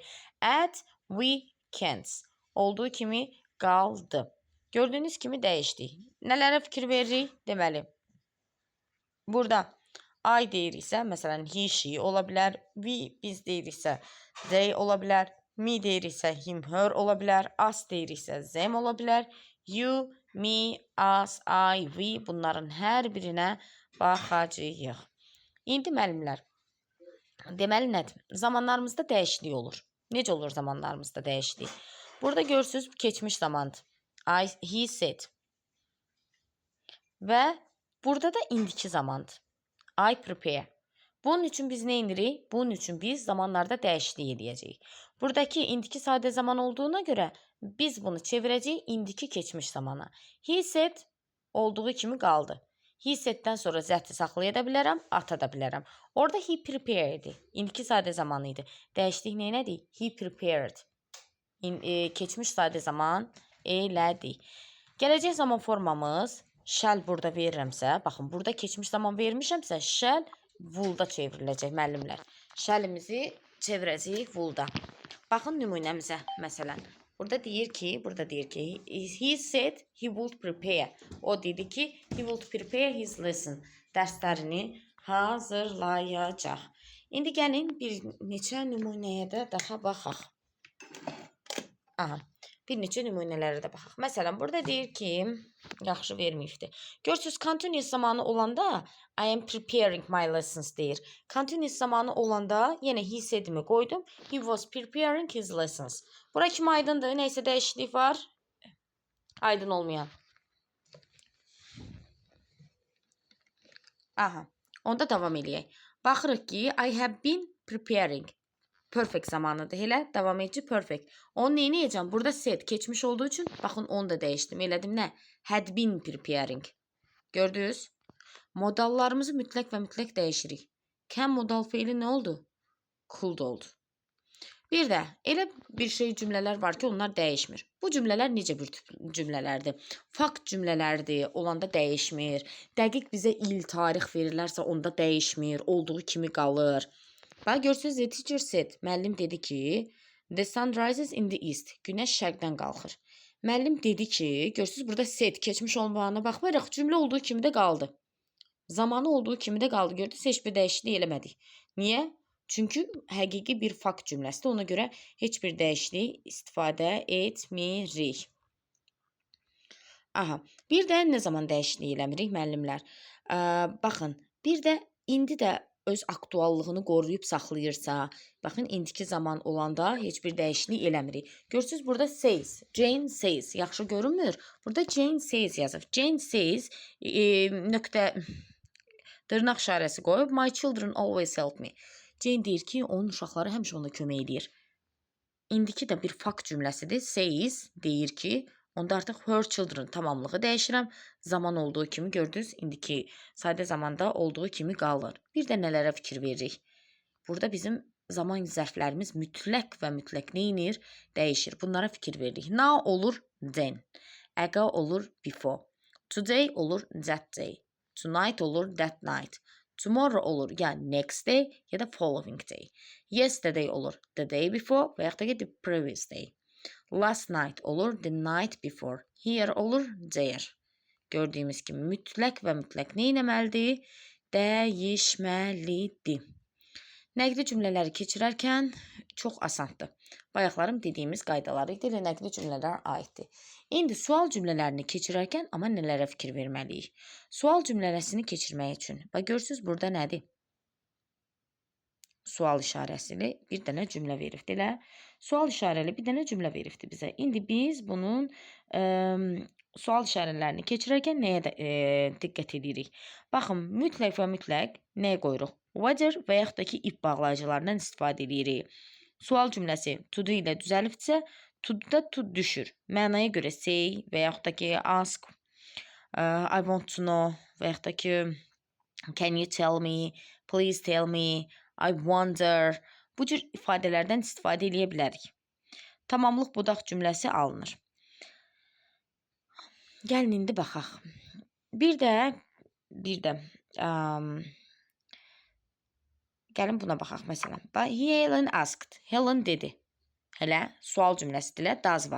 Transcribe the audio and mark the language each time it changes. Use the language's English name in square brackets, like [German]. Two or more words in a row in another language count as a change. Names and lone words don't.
[English] At weekends [Azerbaijani] olduğu kimi qaldı. Gördüyünüz kimi dəyişdik. Nələrə fikir veririk? Deməli, burada I deyiriksə, məsələn, [English] he, she [Azerbaijani] ola bilər. We, biz deyiriksə, they ola bilər. Me deyiriksə, [English] him, her [Azerbaijani] ola bilər. Us deyiriksə, them ola bilər. [English] You, me, us, I, we [Azerbaijani] bunların hər birinə baxacağıq. İndi müəllimlər, deməli nədir? Zamanlarımızda dəyişiklik olur. Necə olur zamanlarımızda dəyişiklik? Burada görürsünüz, keçmiş zamandır. [English] He said. [Azerbaijani] Və burada da indiki zamandır. [English] I prepare. [Azerbaijani] Bunun üçün biz nə edirik? Bunun üçün biz zamanlarda dəyişiklik edəcəyik. Buradakı indiki sadə zaman olduğuna görə biz bunu çevirəcəyik indiki keçmiş zamana. [English] He said [Azerbaijani] olduğu kimi qaldı. [English] He said- [Azerbaijani] dən sonra zəti saxlaya da bilərəm, ata da bilərəm. Orada [English] he prepared [Azerbaijani] idi. İndiki sadə zamanı idi. Dəyişdik neylədik? [English] He prepared. [Azerbaijani] Keçmiş sadə zaman elədi. Gələcək zaman formamız shall burada verirəmsə, baxın, burada keçmiş zaman vermişəmsə, [English] shall will- [Azerbaijani] da çevriləcək müəllimlər. Shall-imizi çevirəcəyik will-da. Baxın nümunəmizə, məsələn. Burada deyir ki, [English] he said he would prepare. [Azerbaijani] O dedi ki, [English] he would prepare his lesson. [Azerbaijani] Dərslərini hazırlayacaq. İndi gəlin bir neçə nümunəyə də daha baxaq. Bir neçə nümunələrə də baxaq. Məsələn, burada deyir ki, yaxşı verməyibdir. Görürsünüz, continuous zamanı olanda [English] I am preparing my lessons [Azerbaijani] deyir. Continuous zamanı olanda yenə [English] he said- [Azerbaijani] imi qoydum. [English] He was preparing his lessons. [Azerbaijani] Bura kimi aydındır? Neysə dəyişiklik var. Aydın olmayan. Onda davam eləyək. Baxırıq ki, [English] I have been preparing. [Azerbaijani] Perfect zamanıdır. Elə davam edici perfect. Onu neyəcəm? Burada said keçmiş olduğu üçün baxın onu da dəyişdim. Elədim nə? [English] Had been preparing. [Azerbaijani] Gördünüz? Modallarımızı mütləq və mütləq dəyişirik. Can modal feili nə oldu? Could oldu. Bir də elə bir cümlələr var ki, onlar dəyişmir. Bu cümlələr necə bir cümlələrdir? Fakt cümlələrdir, olanda dəyişmir. Dəqiq bizə il, tarix verirlərsə onda dəyişmir, olduğu kimi qalır. Bax, görürsünüz, [English] the teacher said, [Azerbaijani] müəllim dedi ki, [English] the sun rises in the east, [Azerbaijani] günəş şərqdən qalxır. Müəllim dedi ki, görürsünüz, burada said keçmiş olmağına baxmayaraq, cümlə olduğu kimi də qaldı. Zamanı olduğu kimi də qaldı, gördünüz, heç bir dəyişiklik eləmədik. Niyə? Çünki həqiqi bir fakt cümləsidir, ona görə heç bir dəyişiklik istifadə etmirik. Bir də nə zaman dəyişiklik eləmirik, müəllimlər? Baxın, bir də indi də öz aktuallığını qoruyub saxlayırsa, baxın indiki zaman olanda heç bir dəyişiklik eləmirik. Görürsüz burada says, [English] Jane says. [Azerbaijani] Yaxşı görünmür? Burada [English] Jane says [Azerbaijani] yazıb. [English] Jane says [Azerbaijani] nöqtə dırnaq işarəsi qoyub [English] my children always help me. [Azerbaijani] Jane deyir ki, onun uşaqları həmişə ona kömək edir. İndiki də bir fakt cümləsidir. Says deyir ki, onda artıq [English] her children [Azerbaijani] tamamlığı dəyişirəm. Zaman olduğu kimi gördünüz, indiki sadə zamanda olduğu kimi qalır. Bir də nələrə fikir veririk? Burada bizim zaman zərflərimiz mütləq və mütləq neyinir? Dəyişir. Bunlara fikir veririk. Now olur then. Ago olur before. Today olur [English] that day. [Azerbaijani] Tonight olur [English] that night. [Azerbaijani] Tomorrow olur ya [English] next day [Azerbaijani] ya da [English] following day. [Azerbaijani] Yesterday olur [English] the day before [Azerbaijani] və yaxud da ki [English] the previous day. Last night [Azerbaijani] olur [English] the night before. [Azerbaijani] Here olur there. Gördüyümüz kimi mütləq və mütləq nə etməlidir? Dəyişməlidir. Nəqli cümlələri keçirərkən çox asandır. Bayaqlarım dediyimiz qaydaları idi, nəqli cümlələr aiddir. İndi sual cümlələrini keçirərkən amma nələrə fikir verməliyik? Sual cümləsini keçirmək üçün. Bax, görürsünüz, burada nədir? Sual işarəsili bir dənə cümlə veribdir. Elə sual işarəli bir dənə cümlə veribdir bizə. İndi biz bunun sual işarələrini keçirərkən nəyə diqqət edirik? Baxın, mütləq və mütləq nəyə qoyuruq? Whether və yaxud da ki, if bağlayıcılarından istifadə edirik. Sual cümləsi [English] to do [Azerbaijani] ilə düzəlibsə, to da to düşür. Mənaya görə say və yaxud da ki, ask, [English] I want to know [Azerbaijani] və yaxud da ki, [English] can you tell me, please tell me, I wonder. [Azerbaijani] Bu cür ifadələrdən istifadə edə bilərik. Tamamlıq budaq cümləsi alınır. Gəlin indi baxaq. Bir də gəlin buna baxaq məsələn. [English] Helen asked. [Azerbaijani] Helen dedi. Hələ sual cümləsidir. Does var.